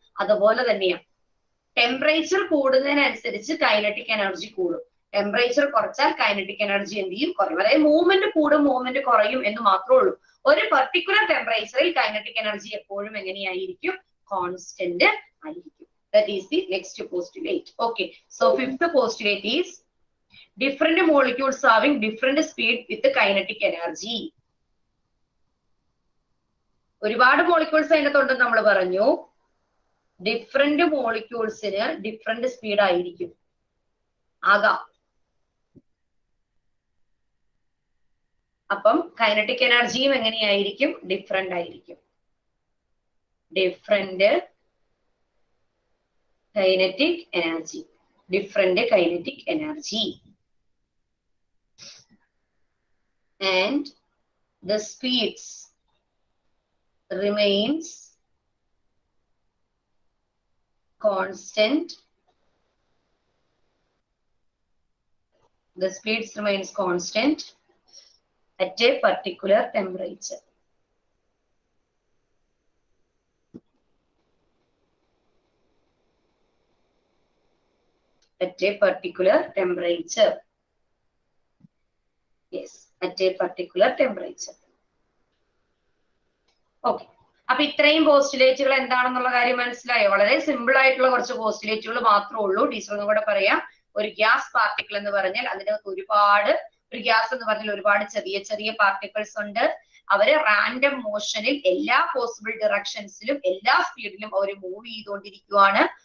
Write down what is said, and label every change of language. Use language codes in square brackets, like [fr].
[ml] അതുപോലെ തന്നെയാണ് ടെമ്പറേച്ചർ കൂടുന്നതിനനുസരിച്ച് കൈനറ്റിക് എനർജി കൂടും. ടെമ്പറേച്ചർ കുറച്ചാൽ കൈനറ്റിക് എനർജി എന്ത് ചെയ്യും? കുറയും. അതായത് മൂവ്മെന്റ് കൂടും, മൂവ്മെന്റ് കുറയും എന്ന് മാത്രമേ ഉള്ളൂ. ഒരു പെർട്ടിക്കുലർ ടെമ്പറേച്ചറിൽ കൈനറ്റിക് എനർജി എപ്പോഴും എങ്ങനെയായിരിക്കും? കോൺസ്റ്റന്റ് ആയിരിക്കും. [en] That is the next postulate. Okay, so fifth postulate is different molecules having different speed with the kinetic energy. [ml] ഒരുപാട് മോളിക്യൂൾസ് അതിനകത്തുണ്ടെന്ന് നമ്മൾ പറഞ്ഞു. ഡിഫറെന്റ് മോളിക്യൂൾസിന് ഡിഫറെന്റ് സ്പീഡ് ആയിരിക്കും ആകാം. അപ്പം കൈനറ്റിക് എനർജിയും എങ്ങനെയായിരിക്കും? ഡിഫറെന്റ് ആയിരിക്കും. Different kinetic energy, different kinetic energy, [en] and the speeds remains constant. The speeds remains constant at a particular temperature. At a particular temperature. Yes, at a particular temperature. Okay. [ml] അപ്പൊ ഇത്രയും പോസ്റ്റുലേറ്റുകൾ എന്താണെന്നുള്ള കാര്യം മനസ്സിലായോ? വളരെ simple ആയിട്ടുള്ള കുറച്ച് പോസ്റ്റുലേറ്റുകൾ മാത്രമേ ഉള്ളൂ. ടീച്ചർ ഒന്നും കൂടെ പറയാം. ഒരു ഗ്യാസ് പാർട്ടിക്കിൾ എന്ന് പറഞ്ഞാൽ അതിനകത്ത് ഒരു ഗ്യാസ് എന്ന് പറഞ്ഞാൽ ഒരുപാട് ചെറിയ ചെറിയ പാർട്ടിക്കിൾസ് ഉണ്ട്. അവര് റാൻഡം മോഷനിൽ എല്ലാ പോസിബിൾ ഡിറക്ഷൻസിലും എല്ലാ സ്പീഡിലും അവർ മൂവ് ചെയ്തുകൊണ്ടിരിക്കുകയാണ്.